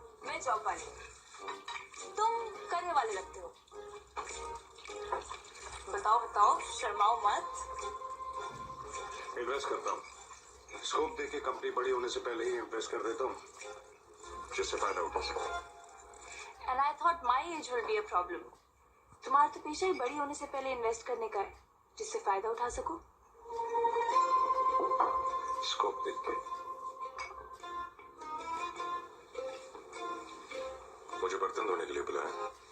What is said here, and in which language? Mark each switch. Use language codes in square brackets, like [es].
[hi] मैं जॉब वाली. तुम करियर वाले लगते हो. बताओ, शर्माओ मत. इन्वेस्ट करता हूँ. स्कोप देके कंपनी बड़ी होने से पहले ही इन्वेस्ट कर देता हूँ, जिससे फायदा उठा सको. [en] And I thought my age will be a problem. [hi] तुम्हारा तो पेशा ही बड़ी होने से पहले इन्वेस्ट करने का है, जिससे फायदा उठा सको. स्कोप देख के. मुझे बर्तन धोने के लिए बुलाया.